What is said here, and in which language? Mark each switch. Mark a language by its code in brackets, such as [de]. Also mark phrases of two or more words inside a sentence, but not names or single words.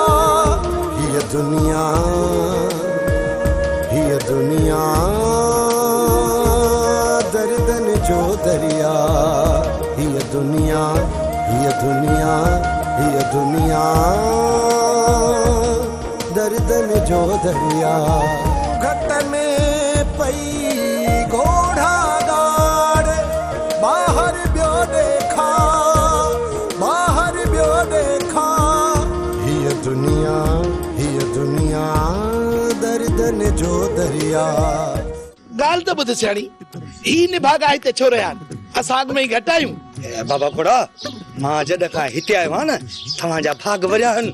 [sd] हीअ दुनिया दर्दन जो दरिया, हीअ दुनिया दर्दन जो दरिया। घट में पई घोड़ा गाड़, बाहर बियो देखा, बाहर बियो देखा। हीअ दुनिया दर्दन जो दरिया। गाल तो ॿुध सियाणी, ही निभागा हिते छो रहिया आहिनि? असां अॻु में ई घटि आहियूं। बाबा कोड़ा मां जॾहिं खां हिते आयो आहियां न तव्हांजा भाग वरिया आहिनि।